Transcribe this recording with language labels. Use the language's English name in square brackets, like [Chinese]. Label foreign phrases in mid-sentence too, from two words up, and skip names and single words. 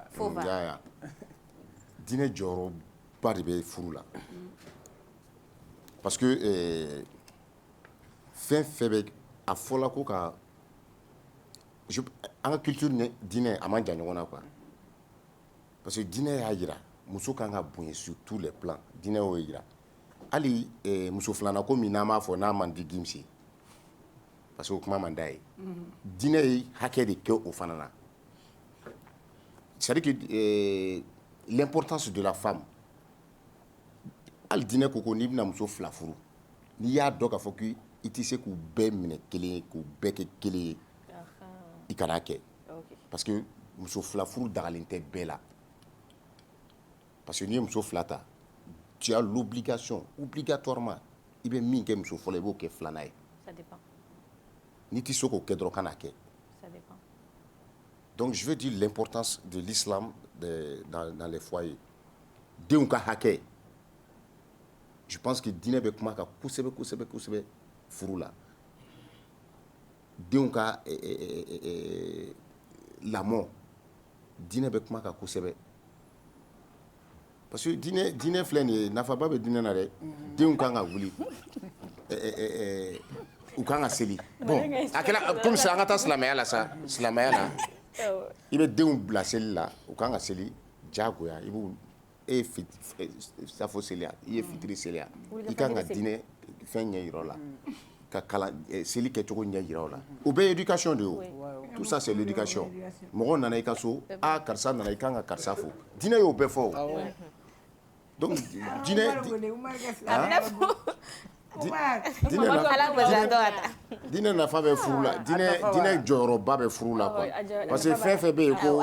[Bambara] ya diinɛ jɔyɔrɔba de bɛ furu la [French] parce que [Bambara] fɛn fɛn bɛ a fɔla ko ka an ka culture ni diinɛ a man jan ɲɔgɔn na quoi [French] parce que [Bambara] diinɛ y'a jira muso kan ka bonya [French] sur tous les plans [Bambara] diinɛ y'o jira hali muso filanan ko min n'an b'a fɔ n'a man di gimsi [French] parce que [Bambara] o kuma man d'a ye diinɛ ye hakɛ de kɛ o fana na [French] c'est à dire que l'importance de la femme [Bambara] hali diinɛ ko n'i bɛna muso fila furu n'i y'a dɔn k'a fɔ k'i tɛ se k'u bɛɛ minɛ kelen ye k'u bɛɛ kɛ kelen ye i kana kɛ [French] parce que [Bambara] muso fila furu dagalen tɛ bɛɛ la [French] parce que [Bambara] n'i ye muso fila ta [French] tu as l'obligation obligatoirement [Bambara] i bɛ min kɛ muso fɔlɔ i b'o kɛ filanan ye n'i tɛ se k'o kɛ dɔrɔn kana kɛ [French] donc je veux dire l'importance de l'islam dans les foyers [Bambara] denw ka hakɛ [French] je pense que [Bambara] diinɛ bɛ kuma kan kosɛbɛ kosɛbɛ kosɛbɛ furu la denw ka lamɔ diinɛ bɛ kuma kan kosɛbɛ [French] parce que [Bambara] diinɛ filɛ nin ye nafaba bɛ diinɛ na dɛ denw kan ka wuli u kan ka seli bon a kɛra comme ça an ka taa silamɛya la sa silamɛya la i bɛ denw bila seli la u kan ka seli diyagoya i b'u e ye safo seliya i ye fitiri seliya i kan ka diinɛ fɛn ɲɛ yira o la ka kalan seli kɛcogo ɲɛ yira o la o bɛɛ ye éducation de ye o [French] tout ça c'est l'éducation [Bambara] mɔgɔ nana i ka so karisa nana i kan ka karisa fo diinɛ y'o bɛɛ fɔ o donc diinɛ nafa bɛ furu la diinɛ jɔyɔrɔba bɛ furu la quoi [French] parce que [Bambara] fɛn fɛn bɛ yen ko